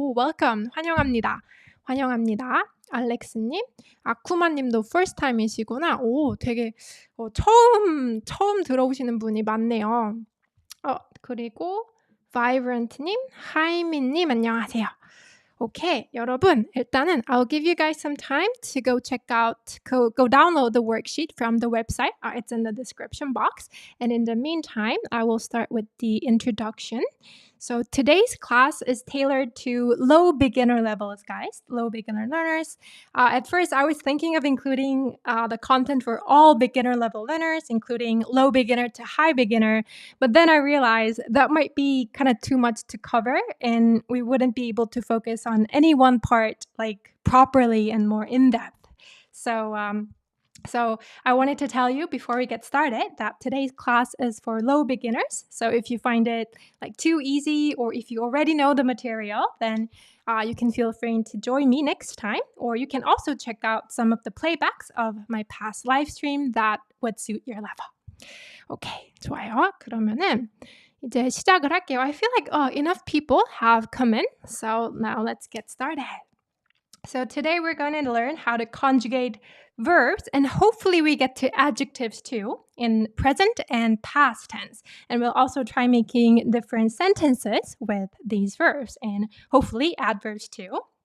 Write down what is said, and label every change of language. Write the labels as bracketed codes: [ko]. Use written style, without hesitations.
[en] welcome. [ko] 환영합니다. 알렉스님, 아쿠마님도 [en] first time [ko] 이시구나. 되게 처음 들어오시는 분이 많네요. 그리고 Vibrant님, 하이민님 안녕하세요. [en] Okay, [ko] 여러분, 일단은 [en] I'll give you guys some time to go download the worksheet from the website. It's in the description box. And in the meantime, I will start with the introduction. So today's class is tailored to low beginner levels, guys, low beginner learners. At first, I was thinking of including the content for all beginner level learners, including low beginner to high beginner. But then I realized that might be kind of too much to cover, and we wouldn't be able to focus on any one part like properly and more in depth. So I wanted to tell you before we get started that today's class is for low beginners. So if you find it like too easy, or if you already know the material, then you can feel free to join me next time. Or you can also check out some of the playbacks of my past live stream that would suit your level. [ko] Okay, 좋아요. 그러면은 이제 시작을 할게요. [en] I feel like enough people have come in. So now let's get started. So today we're going to learn how to conjugate verbs, and hopefully we get to adjectives too in present and past tense. And we'll also try making different sentences with these verbs and hopefully adverbs too.